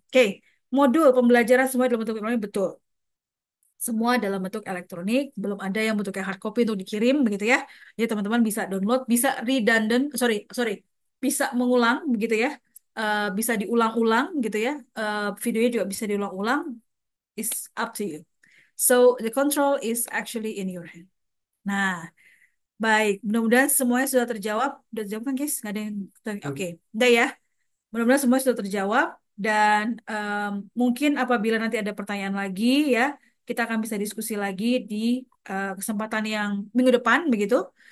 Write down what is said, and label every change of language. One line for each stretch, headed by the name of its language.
Indonesian: Oke, modul pembelajaran semua dalam bentuk elektronik betul. Semua dalam bentuk elektronik, belum ada yang bentuknya hard copy untuk dikirim begitu ya. Jadi teman-teman bisa download, bisa redundant, sorry, sorry, bisa mengulang begitu ya. Bisa diulang-ulang gitu ya. Videonya juga bisa diulang-ulang.
English: It's up to you. So the control is actually in your hand.
Indonesian: Nah, baik. Mudah-mudahan semuanya sudah terjawab. Sudah terjawab kan, guys? Nggak ada yang... Oke, udah ya. Mudah-mudahan semua sudah terjawab dan mungkin apabila nanti ada pertanyaan lagi ya, kita akan bisa diskusi lagi di kesempatan yang minggu depan begitu.